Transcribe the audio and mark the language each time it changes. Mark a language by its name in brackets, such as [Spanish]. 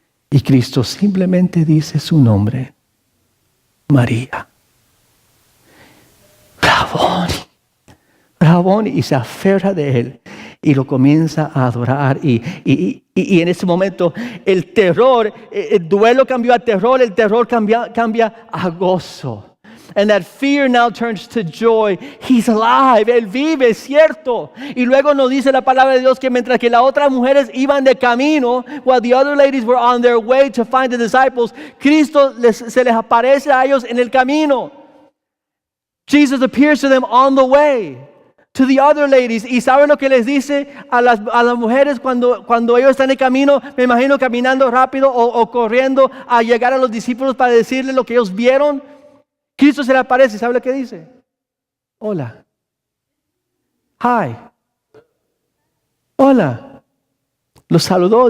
[Spanish] Y Cristo simplemente dice su nombre, María. Rabón, y se aferra de él y lo comienza a adorar. Y en ese momento el terror, el duelo cambió a terror, el terror cambia a gozo. [English] And that fear now turns to joy. He's alive. [Spanish] Él vive, es cierto. Y luego nos dice la palabra de Dios que mientras que las otras mujeres iban de camino, [English] while the other ladies were on their way to find the disciples, [Spanish] Cristo se les aparece a ellos en el camino. [English] Jesus appears to them on the way to the other ladies. [Spanish] ¿Y saben lo que les dice a las mujeres cuando ellos están en camino? Me imagino caminando rápido o corriendo a llegar a los discípulos para decirles lo que ellos vieron. Cristo se le aparece, ¿sabe lo que dice? Hola. Hi. Hola. Los saludó.